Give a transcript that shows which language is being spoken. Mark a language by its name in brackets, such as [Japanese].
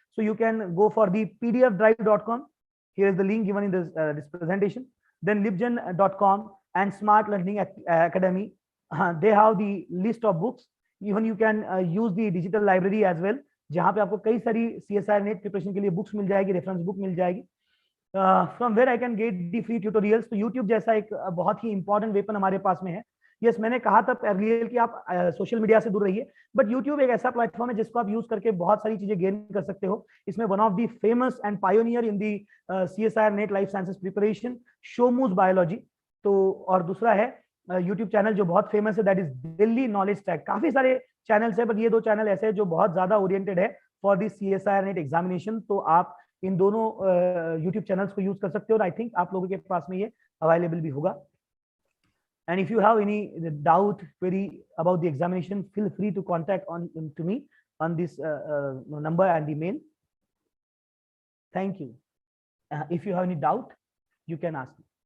[English] So you can go for the pdfdrive.com. Here is the link given in this presentation. Then libgen.com and Smart Learning Academy. They have the list of books. Even you can use the digital library as well, [Hindi] जहाँ पे आपको कई सारी CSIR net preparation के लिए books मिल जाएगी, reference book मिल जाएगी। [English] From where I can get the free tutorials. [Hindi] तो यूट्यूब जैसा एक बहुत ही इंपॉर्टेंट वेपन हमारे पास में है। यस, मैंने कहा था अर्लियर कि आप सोशल मीडिया से दूर रहिए, बट यूट्यूब एक ऐसा प्लेटफॉर्म है जिसको आप यूज करके बहुत सारी चीजें गेन कर सकते हो। इसमें [English] one of the famous and pioneer in the [Hindi] CSIR net life sciences preparation शोमूज biology, तो और दूसरा है यूट्यूब चैनल जो बहुत फेमस है, [English] That is Delhi knowledge track. [Hindi] काफी सारे चैनल्स है, बट ये 2 चैनल ऐसे हैं जो बहुत ज्यादा ओरिएंटेड है [English] For the CSIR net examination. [Hindi] तो आप इन दोनों यूट्यूब चैनल्स को यूज कर सकते हो, और आई थिंक आप लोगों के पास में ये अवेलेबल भी होगा। [English] And if you have any doubt, query about the examination, feel free to contact to me on this number and email. Thank you. If you have any doubt, you can ask me.